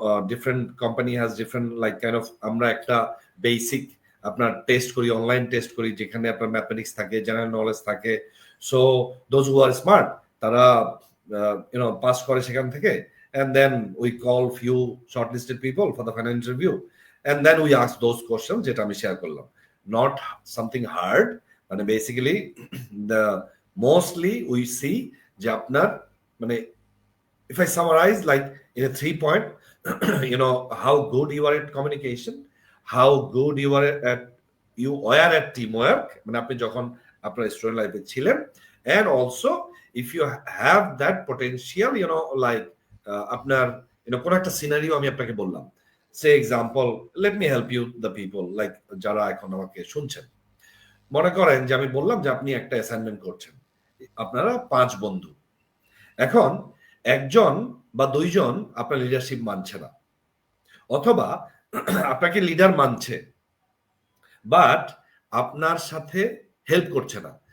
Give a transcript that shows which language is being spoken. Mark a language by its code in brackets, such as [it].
[en] different company has different like kind of, [bn] আমরা একটা basic আপনার টেস্ট করি, অনলাইন টেস্ট করি, যেখানে আপনার ম্যাথমেটিক্স থাকে, জেনারেল নলেজ থাকে। [en] so those who are smart [bn] তারা পাস করে সেখান থেকে, [en] and then we call few shortlisted people for the final interview, and then we ask those questions [bn] যেটা আমি শেয়ার করলাম, [en] not something hard, [bn] মানে [en] basically the mostly we see [bn] যে আপনার মানে [en] if I summarize like in a 3 point how good you are at communication, how good you were at teamwork, [bn] মানে আপনি যখন আপনার স্টুডেন্ট লাইফে ছিলেন, [en] and also if you have that potential like [bn] আপনার কোন একটা সিনারিও আমি আপনাকে বললাম, [en] say example let me help you the people like [bn] যারা এখন আমাকে শুনছেন। মনে করেন যে আমি বললাম যে আপনি একটা অ্যাসাইনমেন্ট করছেন, আপনারা 5 বন্ধু, এখন একজন বা দুইজন আপনার লিডারশিপ মানছে না, অথবা আপনাকে লিডার মানছে বাট আপনার সাথে হেল্প করছে না।